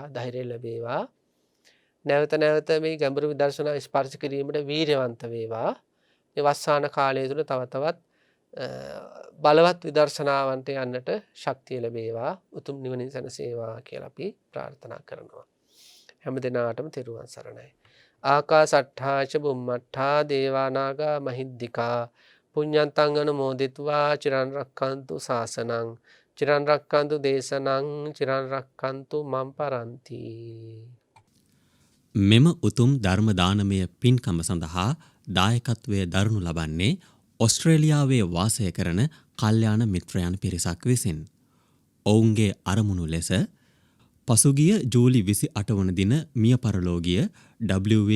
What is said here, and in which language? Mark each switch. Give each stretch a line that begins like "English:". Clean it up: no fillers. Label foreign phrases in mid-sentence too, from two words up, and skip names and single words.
Sinhala: ධෛර්යය ලැබේවා නැවත නැවත මේ ගැඹුරු විදර්ශනා ස්පර්ශ කිරීමට වීර්යවන්ත වේවා මේ වස්සාන කාලය තුළ තව තවත් බලවත් විදර්ශනාවන්ට යන්නට ශක්තිය ලැබේවා උතුම් නිවනින් සැනසේවා කියලා අපි ප්‍රාර්ථනා කරනවා හැම දිනාටම තෙරුවන් සරණයි
Pali: ආකාසට්ඨා ච බුම්මට්ඨා දේවානාගා මහිද්దికා පුඤ්ඤන්තං අනුමෝදිත्वा චිරන් රක්ඛන්තු ශාසනං චිරන් රක්ඛන්තු දේශනං චිරන් රක්ඛන්තු මම් පරන්ති
Sinhala: මෙම උතුම් ධර්ම දානමය පින්කම සඳහා දායකත්වයේ දරනු ලබන්නේ ඔස්ට්‍රේලියාවේ වාසය කරන කල්යාණ මිත්‍රයන් පිරිසක් විසින් ඔවුන්ගේ අරමුණු ලෙස පසුගිය ජූලි 28 වන දින මිය පරලෝකීය W.A.